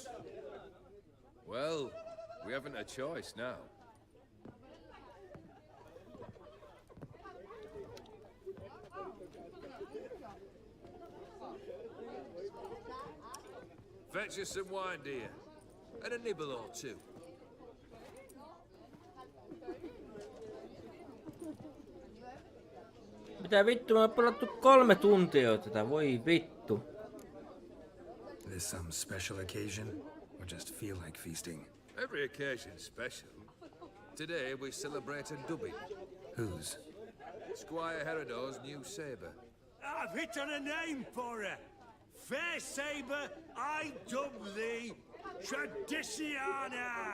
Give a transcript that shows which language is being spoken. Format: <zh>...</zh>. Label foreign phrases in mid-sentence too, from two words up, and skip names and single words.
<en>Well, we haven't a choice now. Fetch us some wine, dear. And a nibble or two.</en> <fi>Mitä vittu, mä oon pelattu 3 tuntia jo tätä, voi vittu.</fi> <en>This some special occasion? Or just feel like feasting? Every occasion's special. Today we celebrate a dubbing. Whose? Squire Herodor's new sabre. I've hit on a name for her! Fair Sabre, I dub thee Tradiciana!</en>